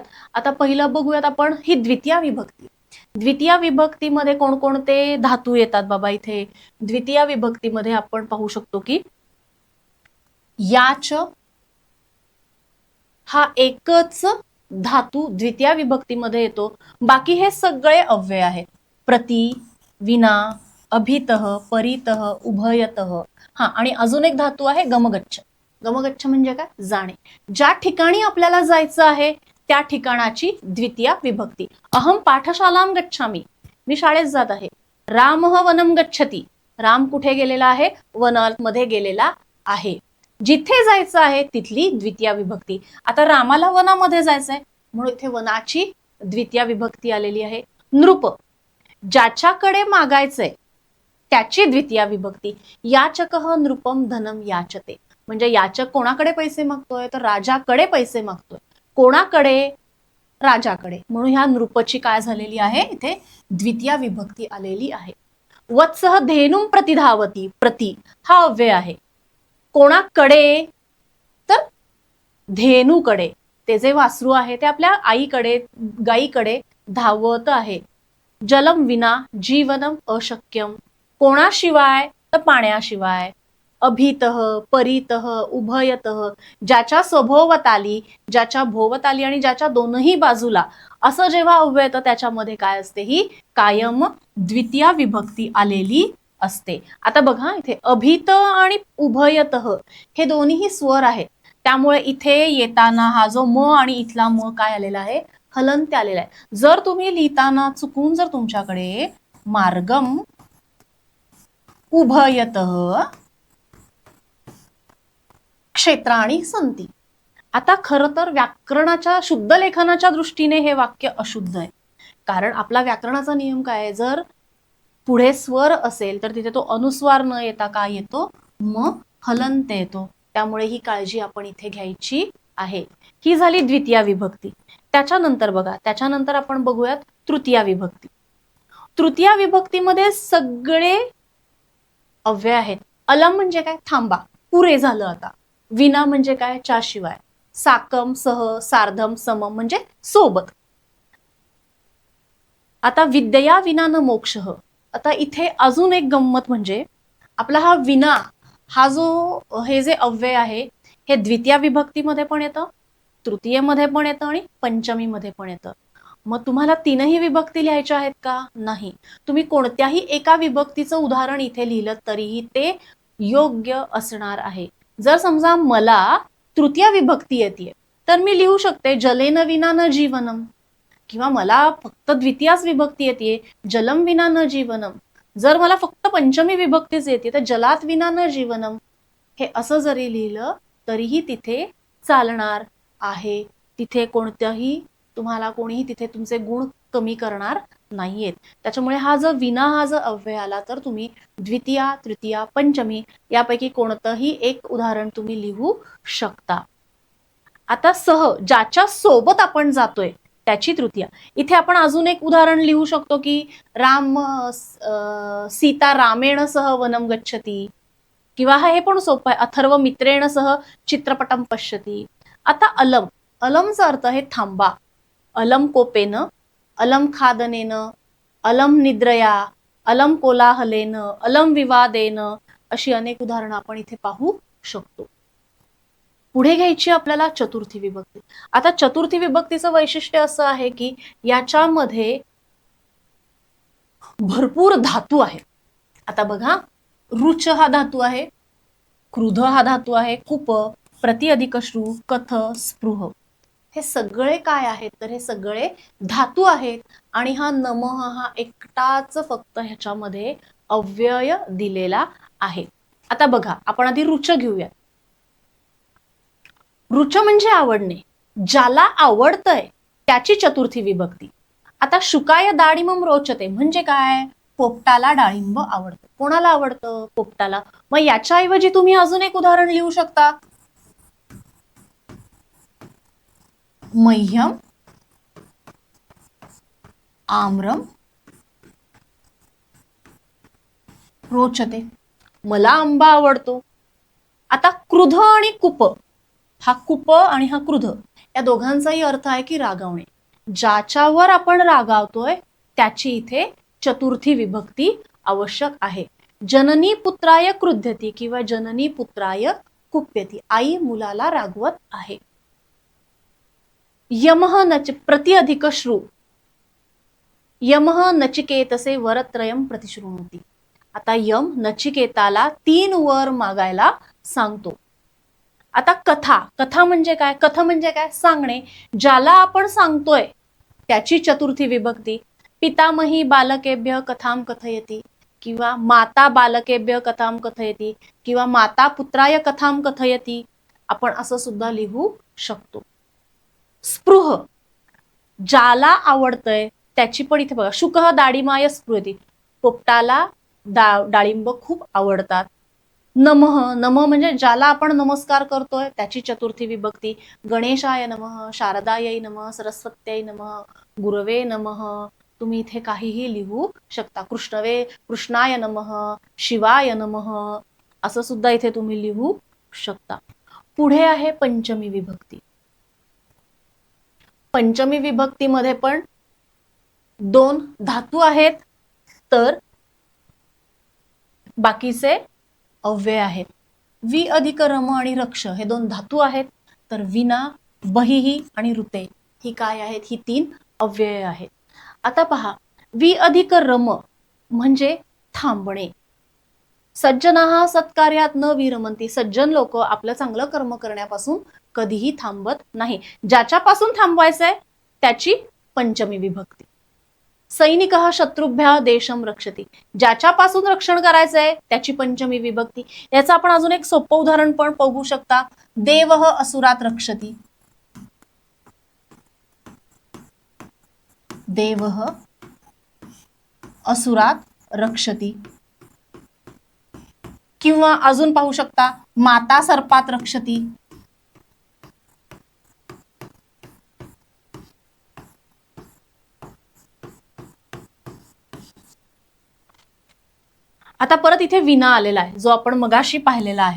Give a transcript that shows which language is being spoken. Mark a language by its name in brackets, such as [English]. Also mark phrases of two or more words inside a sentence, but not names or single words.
[Marathi] आता पहिलं बघूयात आपण ही द्वितीय विभक्ती. द्वितीय विभक्तीमध्ये कोणकोणते धातू येतात बाबा? इथे द्वितीय विभक्तीमध्ये आपण पाहू शकतो की याच हा एकच धातू द्वितीय विभक्तीमध्ये येतो. बाकी हे सगळे अव्यय आहेत. [Sanskrit] प्रति, विना, अभितः, परितः, उभयतः. [Marathi] हा, आणि अजून एक धातू आहे गमगच्छ. गमगच्छ म्हणजे काय? जाणे. ज्या ठिकाणी आपल्याला जायचं आहे त्या ठिकाणाची द्वितीया विभक्ती. [Sanskrit] अहम पाठशालाम गच्छामी, [Marathi] मी शाळेत जात आहे. [Sanskrit] रामः वनम गच्छति, [Marathi] राम कुठे गेलेला आहे? वनामध्ये गेलेला आहे. जिथे जायचं आहे तिथली द्वितीया विभक्ती. आता रामाला वनामध्ये जायचंय म्हणून इथे वनाची द्वितीया विभक्ती आलेली आहे. नृप, ज्याच्याकडे मागायचंय त्याची द्वितीया विभक्ती. [Sanskrit] याचकः नृपम धनम याचते, [Marathi] म्हणजे याचक कोणाकडे पैसे मागतोय? तर राजाकडे पैसे मागतोय. कोणाकडे? राजाकडे. म्हणून ह्या नृपची काय झालेली आहे? इथे द्वितीया विभक्ती आलेली आहे. [Sanskrit] वत्सः धेनुम प्रतिधावती, [Marathi] प्रति हा अव्यय आहे. कोणाकडे? तर धेनूकडे. ते जे वासरू आहे ते आपल्या आईकडे, गाईकडे धावत आहे. [Sanskrit] जलम विना जीवनम अशक्यम, कोणाशिवाय? [Marathi] तर पाण्याशिवाय. [Sanskrit] अभितः, परितः, उभयतः, [Marathi] ज्याच्या सभोवताली, ज्याच्या भोवताली आणि ज्याच्या दोनही बाजूला असं जेव्हा अव्यय येतं त्याच्यामध्ये काय असते? ही कायम द्वितीया विभक्ती आलेली असते. आता बघा इथे अभित आणि उभयतः हे दोन्हीही स्वर आहेत, त्यामुळे इथे येताना हा जो म आणि इथला म काय आलेला आहे? हलंत आलेला आहे. जर तुम्ही लिहिताना चुकून जर तुमच्याकडे [Sanskrit] मार्गम उभयतः क्षेत्राणी संती, [Marathi] आता खरं तर व्याकरणाच्या शुद्ध लेखनाच्या दृष्टीने हे वाक्य अशुद्ध आहे. कारण आपला व्याकरणाचा नियम काय आहे? जर पुढे स्वर असेल तर तिथे तो अनुस्वार न येता काय येतो? म हलंत येतो. त्यामुळे ही काळजी आपण इथे घ्यायची आहे. ही झाली द्वितीया विभक्ती. त्याच्यानंतर बघा, त्याच्यानंतर आपण बघूयात तृतीया विभक्ती. तृतीया विभक्तीमध्ये सगळे अव्यय आहेत. अलम म्हणजे काय? थांबा, पुरे झालं आता. विना म्हणजे काय? च्याशिवाय. [Sanskrit] साकम, सह, सार्धम, समम [Marathi] म्हणजे सोबत. [Sanskrit] आता विद्या विना न मोक्षः. [Marathi] आता इथे अजून एक गंमत म्हणजे आपला हा विना हा जो हे जे अव्यय आहे हे द्वितीया विभक्तीमध्ये पण येतं, तृतीयेमध्ये पण येतं आणि पंचमीमध्ये पण येतं. मग तुम्हाला तीनही विभक्ती लिहायच्या आहेत का? नाही. तुम्ही कोणत्याही एका विभक्तीचं उदाहरण इथे लिहिलं तरीही ते योग्य असणार आहे. जर समजा मला तृतीय विभक्ती येते तर मी लिहू शकते [Sanskrit] जलेन विना न जीवनम, [Marathi] किंवा मला फक्त द्वितीयाच विभक्ती येते [Sanskrit] जलम विना न जीवनम. [Marathi] जर मला फक्त पंचमी विभक्तीच येते तर [Sanskrit] जलात विना न जीवनम. [Marathi] हे असं जरी लिहिलं तरीही तिथे चालणार आहे. तिथे कोणत्याही तुम्हाला कोणीही तिथे तुमचे गुण कमी करणार नाहीयेत. त्याच्यामुळे हा जर विना हा जर अव्यय आला तर तुम्ही द्वितीया, तृतीया, पंचमी यापैकी कोणतंही एक उदाहरण तुम्ही लिहू शकता. आता सह, ज्याच्या सोबत आपण जातोय त्याची तृतीया. इथे आपण अजून एक उदाहरण लिहू शकतो की [Sanskrit] राम सीता रामेण सह वनम गच्छती, [Marathi] किंवा हे पण सोपं आहे, [Sanskrit] अथर्व मित्रेण सह चित्रपटम पश्यती. [Marathi] आता अलम, अलमचा अर्थ आहे थांबा. [Sanskrit] अलम कोपेन, अलम खादनेन, अलम निद्रया, अलम कोलाहलेन, अलम विवादेन, [Marathi] अशी अनेक उदाहरणं आपण इथे पाहू शकतो. पुढे घ्यायची आपल्याला चतुर्थी विभक्ती. आता चतुर्थी विभक्तीचं वैशिष्ट्य असं आहे की याच्यामध्ये भरपूर धातू आहे. आता बघा, रुच हा धातू आहे, क्रुध हा धातू आहे, कुप, प्रति अधिक श्रू, कथ, स्पृह, हे सगळे काय आहेत? तर हे सगळे धातू आहेत. आणि हा नमः हा एकटाच फक्त ह्याच्यामध्ये अव्यय दिलेला आहे. आता बघा, आपण आधी रुच घेऊया. रुच म्हणजे आवडणे, ज्याला आवडतंय त्याची चतुर्थी विभक्ती. आता [Sanskrit] शुकाय दाडिमम रोचते [Marathi] म्हणजे काय? पोपटाला डाळिंब आवडतं. कोणाला आवडतं? पोपटाला. मग याच्याऐवजी तुम्ही अजून एक उदाहरण लिहू शकता, [Sanskrit] मह्यम आम्रम रोचते, [Marathi] मला आंबा आवडतो. आता क्रुध आणि कुप, हा कुप आणि हा क्रुध या दोघांचाही अर्थ आहे की रागावणे. ज्याच्यावर आपण रागावतोय त्याची इथे चतुर्थी विभक्ती आवश्यक आहे. [Sanskrit] जननी पुत्राय क्रुध्यती किंवा जननी पुत्राय कुप्यती, [Marathi] आई मुलाला रागवत आहे. [Sanskrit] यमः नच प्रति अधिक श्रू, यमः नचिकेतसे वरत्रयम प्रतिशृणोती. [Marathi] आता यम नचिकेताला 3 वर मागायला सांगतो. आता कथा, कथा म्हणजे काय? कथा म्हणजे काय? सांगणे. ज्याला आपण सांगतोय त्याची चतुर्थी विभक्ती. [Sanskrit] पितामही बालकेभ्य कथाम कथयती किंवा माता बालकेभ्य कथाम कथयती किंवा माता पुत्राय कथाम कथयती, [Marathi] आपण असं सुद्धा लिहू शकतो. स्पृह, ज्याला आवडतंय त्याची पण इथे बघा, [Sanskrit] शुकः दाडिमाय स्पृहती, [Marathi] पोपटाला डाळिंब खूप आवडतात. नमः, नमः म्हणजे ज्याला आपण नमस्कार करतोय त्याची चतुर्थी विभक्ती. [Sanskrit] गणेशाय नमः, शारदायै नमः, सरस्वत्यै नमः, गुरवे नमः, [Marathi] तुम्ही इथे काहीही लिहू शकता. [Sanskrit] कृष्णाय नमः, शिवाय नमः, [Marathi] असं सुद्धा इथे तुम्ही लिहू शकता. पुढे आहे पंचमी विभक्ती. पंचमी विभक्तीमध्ये पण 2 धातू आहेत, तर बाकीचे अव्यय आहेत. वि अधिक रम आणि रक्ष हे 2 धातू आहेत, तर विना, बहिही आणि ऋते ही काय आहेत? ही 3 अव्यय आहेत. आता पहा, वि अधिक रम म्हणजे थांबणे. [Sanskrit] सज्जनाः सत्कार्यात न विरमंती, [Marathi] सज्जन लोक आपलं चांगलं कर्म करण्यापासून कधीही थांबत नाही. ज्याच्यापासून थांबवायचंय त्याची पंचमी विभक्ती. [Sanskrit] सैनिकः शत्रुभ्यः देशम रक्षति, [Marathi] ज्याच्यापासून रक्षण करायचंय त्याची पंचमी विभक्ती. याचं आपण अजून एक सोपं उदाहरण पण बघू शकता. [Sanskrit] देवः असुरात रक्षति, देवः असुरात रक्षति. [Marathi] किंवा अजून पाहू शकता, [Sanskrit] माता सर्पात रक्षति. [Marathi] आता परत इथे विना आलेला आहे, जो आपण मगाशी पाहिलेला आहे.